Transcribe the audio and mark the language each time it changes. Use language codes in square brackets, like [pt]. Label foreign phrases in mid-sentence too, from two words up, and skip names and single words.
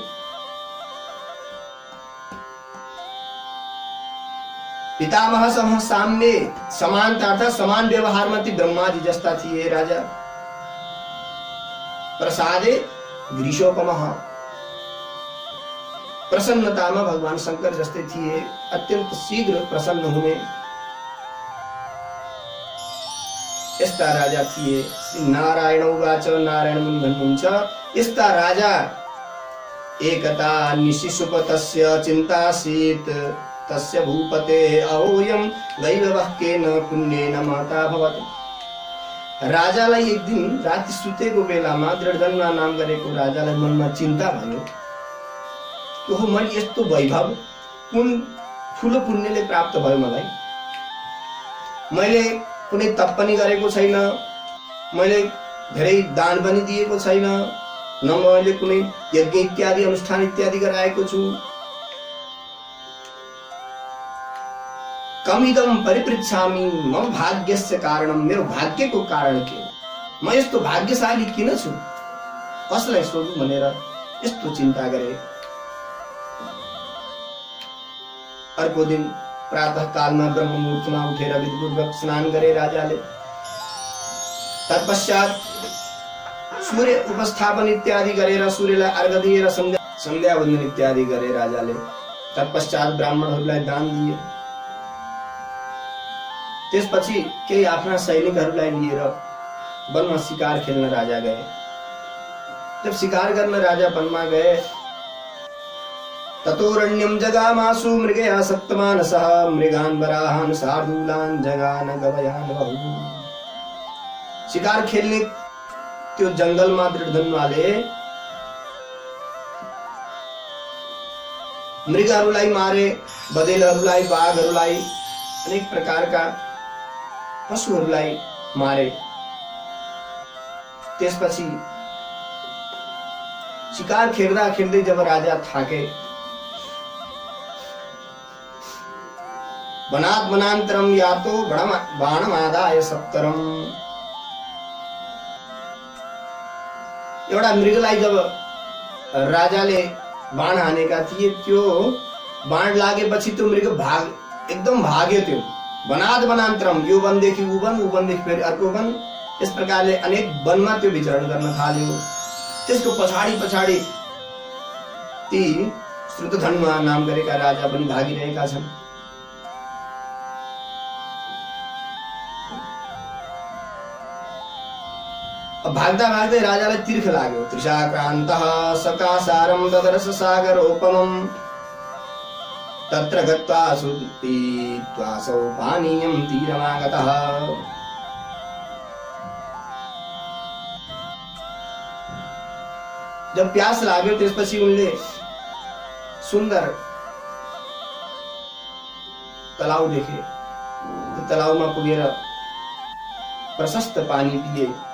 [sa] पितामह समसाम्ये, [ne] समानता अर्थात समान व्यवहारमा ती ब्रह्माजी जस्ता थिए राजा। [sa] प्रसादे ग्रीषोपमः, [ne] प्रसन्नतामा भगवान शंकर जस्तै थिए, अत्यन्त शीघ्र प्रसन्न हुने यस्ता राजा थिए। [sa] श्री नारायण उवाच, [ne] नारायण मुनि भन्नुहुन्छ यस्ता राजा [sa] एकता निशिशुप तस्य चिन्तासीत् तस्य भूपते अहोयम दैववाक्येन पुण्येन माता भवति। [ne] राजालाई एक दिन राति सुतेको बेलामा दृढधन्मा नाम गरेको राजालाई मनमा चिन्ता भयो। ओहो, मैले यस्तो वैभव कुन ठुलो पुण्यले प्राप्त भयो मलाई? मैले कुनै तप पनि गरेको छैन, मैले धेरै दान पनि दिएको छैन, न मैले कुनै यज्ञ इत्यादि अनुष्ठान इत्यादि गराएको छु। [sa] कमिदम परिपृच्छामि मम भाग्यस्य कारणम, [ne] मेरो भाग्यको कारण के हो? म यस्तो भाग्यशाली किन छु? कसलाई सोधु भनेर यस्तो चिन्ता गरे। अर्को दिन प्रातः कालमा ब्रह्म मुहूर्तमा उठेर विधिपूर्वक स्नान गरे राजाले। तत्पश्चात सूर्य उपस्थापन इत्यादि गरेर सूर्यलाई अर्घ दिएर सन्ध्या वन्दन इत्यादि गरे राजाले। तत्पश्चात ब्राह्मणहरूलाई दान दिए। त्यसपछि केही आफ्ना सैनिकहरूलाई लिएर वनमा शिकार खेल्न राजा गए। जब शिकार गर्न राजा वनमा गए, [sa] ततोरण्यम जगामासु मृगया सप्तमानसः मृगान वराहान शार्दूलान जगान गवयान बहु। [ne] शिकार खेल्ने त्यो जंगलमा दृढधन्वाले मृगहरूलाई मारे, बदेलहरूलाई, बाघहरूलाई, अनेक प्रकारका पशुहरूलाई मारे। त्यसपछि शिकार खेल्दा खेल्दै जब राजा थाके, [sa] वनात् वनान्तरम यातो बाणमादाय सप्तरम। [ne] एउटा मृगलाई जब राजाले बाण हानेका थिए, त्यो बाण लागेपछि त्यो मृग एकदम भाग्यो। त्यो [sa] वनात् वनान्तरम, [ne] यो वनदेखि उ वन, उ वनदेखि फेरि अर्को वन, यस प्रकारले अनेक वनमा त्यो विचरण गर्न थाल्यो। त्यसको पछाडि पछाडि ती श्रुतधन्वा नाम गरेका राजा पनि भागिरहेका छन्। भाग्दा भाग्दै राजालाई तीर्थ लाग्यो। [sa] त्रिशाक्रान्तः सकासारं ददर्श सागरोपमम् तत्र गत्वा सुपीत्वासौ पानीयं तीरमागतः। [ne] जब प्यास लाग्यो त्यसपछि उनले सुन्दर तलाउ देखे। त्यो तलाउमा पुगेर प्रशस्त पानी पिए।